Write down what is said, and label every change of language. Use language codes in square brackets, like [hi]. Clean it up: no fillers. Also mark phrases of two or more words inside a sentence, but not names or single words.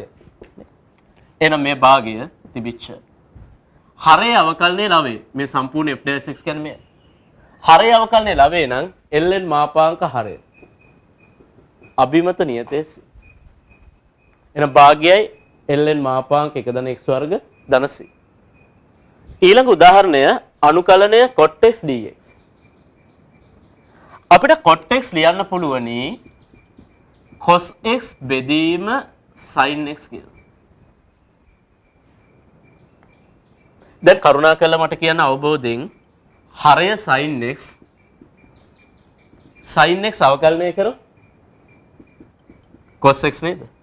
[si] එහෙනම් මේ භාගය තිබිච්ච හරය අවකලනයේ ලවය මේ සම්පූර්ණ [en] f dash [si] x කියන්නේ මේ. හරය අවකලනයේ ලවය නම් ln මාපාංක හරය. අභිමත නියතයේ එහෙනම් භාගයයි ln මාපාංක 1 ධන x වර්ග ධන c. ඊළඟ උදාහරණය අනුකලනය cot x dx. අපිට cot x ලියන්න පුළුවනි cos x බෙදීම sin x කියලා. දැන් කරුණාකරලා මට කියන්න අවබෝධයෙන් හරය sin x අවකලනය කරොත් cos x නේද?